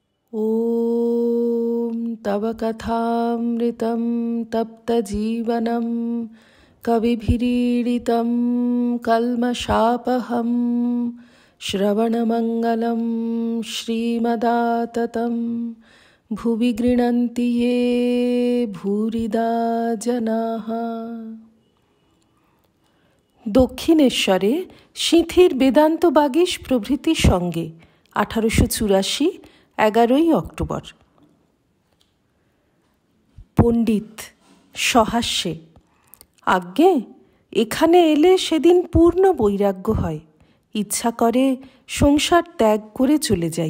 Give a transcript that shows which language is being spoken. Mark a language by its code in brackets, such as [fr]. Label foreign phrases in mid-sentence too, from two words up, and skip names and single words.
[sa] ॐ तव कथामृतं तप्तजीवनं कविभिरीडितं कल्मषापहं श्रवणमङ्गलं श्रीमदाततं भुवि गृह्णन्ति ये भूरिदा जनाः। [bn] দক্ষিণেশ্বরে সিঁথির বেদান্ত বাগীশ প্রভৃতির সঙ্গে 1884 11ই অক্টোবর। পণ্ডিত সহাস্যে: আজ্ঞে, এখানে এলে সেদিন পূর্ণ বৈরাগ্য হয়, ইচ্ছা করে সংসার ত্যাগ করে চলে যাই।